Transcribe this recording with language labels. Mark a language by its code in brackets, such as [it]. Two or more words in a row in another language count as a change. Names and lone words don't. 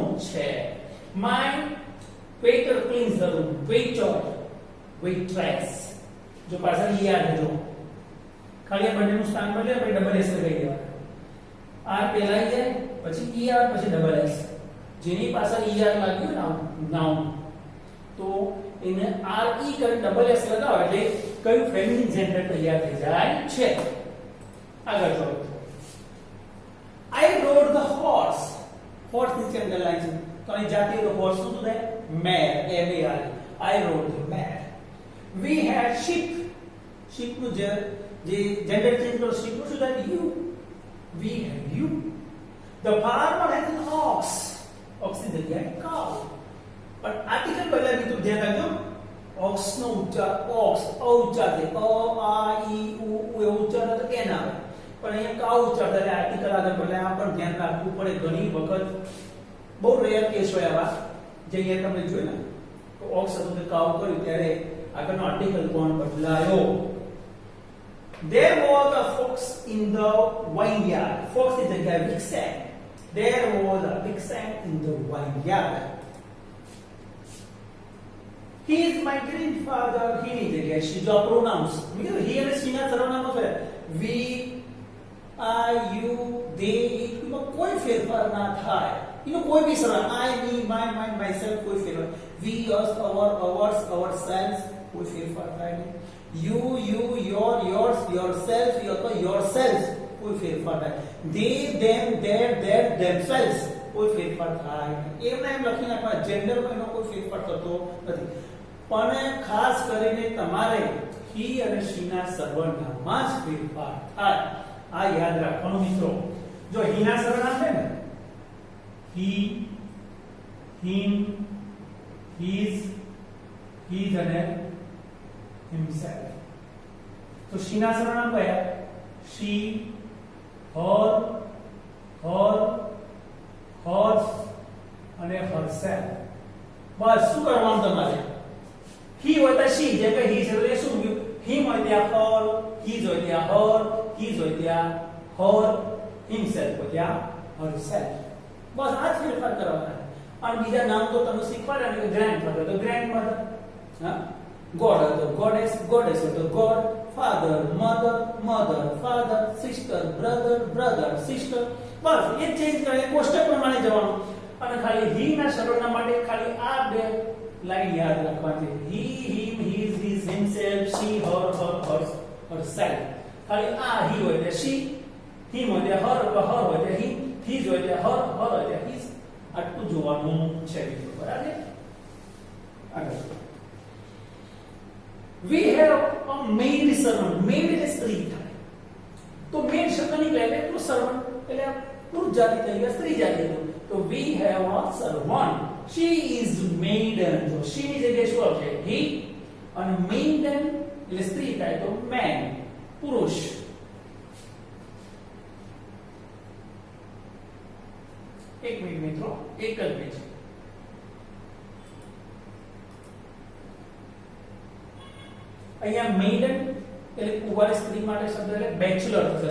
[gu] છે [en] my waiter cleans the room waiter waitress [gu] જો પાછળ યાદ રહેજો ખાલી બંનેનું સ્થાન બદલે આપણે [en] double s [gu] લગાવી દેવાના આર પહેલા આવી જાય પછી ઈ આર પછી [en] double s [gu] જેની પાછળ ઈ આર લાગ્યું નાઉન તો એને આર ઈ કરી [en] double s [gu] લગાવો એટલે કયું [en] feminine gender [gu] તૈયાર થઈ જાય છે આગળ જોવો [en] I rode the horse [gu] નીચે અંડરલાઈન છે તો અહીં જાતી તો હોર્સ શું થાય [en] mare M A R I rode the mare we had sheep [gu] નું જે જેન્ડર ચેન્જ કરો sheep નું શું થાય [en] you we had you the farmer had an ox [gu] ની જગ્યાએ cow પણ આર્ટિકલ બદલાય મિત્રો ધ્યાન રાખજો ox નો ઉચ્ચાર ox ઉચ્ચાર છે અ આ ઈ ઉ એવો ઉચ્ચાર તો કે ના આવે પણ અહીંયા cow ઉચ્ચાર એટલે આર્ટિકલ આગળ બદલાય આ પણ ધ્યાન રાખવું પડે ઘણી વખત બહુ રેર કેસ હોય આવા જે અહીંયા તમને જોયા તો ox હતું કે cow કર્યું ત્યારે આગળનો આર્ટિકલ કોણ બદલાયો. [en] There was a fox in the vineyard. [gu] Fox ની જગ્યાએ vixen. [en] There was a vixen in the vineyard. He is my grandfather. [gu] He ની જગ્યાએ she જો pronouns. મિત્રો he અને she ના સર્વનામો છે. [en] We, I, you, they, it [gu] એમાં કોઈ ફેરફાર ના થાય. એનો કોઈ બી સર્વનામ [en] I, me, my, mine, myself [gu] કોઈ ફેરફાર. [en] We, us, our, ours, ourselves [gu] કોઈ ફેરફાર થાય નહીં. [en] You, your, yours, yourself, yourselves [gu] કોઈ ફેરફાર થાય. [en] They, them, their, themselves [gu] કોઈ ફેરફાર થાય નહીં. એમને એમ લખી નાખવા જેન્ડરમાં એનો કોઈ ફેરફાર થતો નથી. પણ ખાસ કરીને તમારે he અને she ના સર્વનામમાં જ ફેરફાર થાય. આ યાદ રાખવાનું મિત્રો. જો he ના સર્વનામ છે ને [en] he, him, his, his [gu] અને himself. તો she ના સર્વનામ કયા? [en] she, her, hers અને herself. [gu] બસ શું કરવાનું તમારે? he હોય તો she, જે કે he છે તો એ શું ગયું? him હોય ત્યાં her, his હોય ત્યાં her, his હોય ત્યાં her, himself હોય ત્યાં herself. બસ આ જ ફેરફાર કરવાના. અને બીજા નામ તો તમે શીખવાડ્યા ને, ગ્રેન્ડફાધર તો ગ્રેન્ડમધર, હા, ગોડ હતો ગોડેસ, ગોડેસ હતો ગોડ, [en] father mother, mother father, sister brother sister. [gu] બસ એ ચેન્જ કરે, કોષ્ટક પ્રમાણે જવાનું. અને ખાલી he ના સર્વનામ માટે ખાલી આ બે લાઈન યાદ રાખવાની છે. [en] he, him, his, himself, she, her, herself. [gu] ખાલી આ he હોય એટલે she, him હોય એટલે her હોય એટલે him, his હોય એટલે her હોય એટલે his. આટલું જોવાનું છે બરાબર. આગળ [en] we have a maid servant. [gu] maid એટલે સ્ત્રી થાય. તો maid શબ્દ નીકળે એટલે એનું servant એટલે પુરુષ જાતિ થઈ ગયા, સ્ત્રી જાતિ થઈ. [en] તો we have a servant. she is maiden. [gu] જો she ની જગ્યાએ શું આવશે? he. અને maiden એટલે સ્ત્રી થાય તો man, પુરુષ. એક મિનિટ મિત્રો, એક જ પેજ. અહીંયા મેઇડન એટલે કુંવારી સ્ત્રી માટે શબ્દ એટલે બેચલર થશે.